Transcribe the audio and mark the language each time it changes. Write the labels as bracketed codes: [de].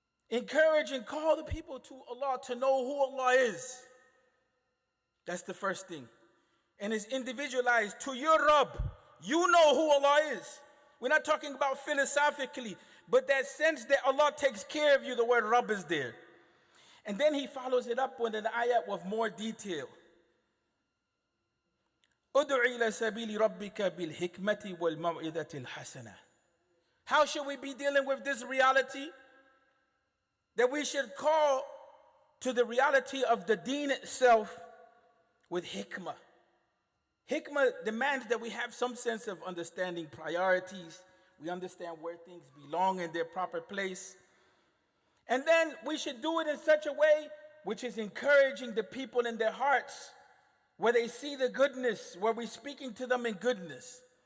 [en] Encourage and call the people to Allah to know who Allah is. That's the first thing. And it's individualized to your Rabb. You know who Allah is. We're not talking about philosophically, but that sense that Allah takes care of you, the word Rabb is there. And then he follows it up with an ayat with more detail. [ar] ادع إلى سبيل ربك بالحكمة والموعظة الحسنة. [en] How should we be dealing with this reality? That we should call to the reality of the deen itself with hikmah. Hikmah demands that we have some sense of understanding priorities. We understand where things belong in their proper place. And then we should do it in such a way which is encouraging the people in their hearts, where they see the goodness, where we're speaking to them in goodness.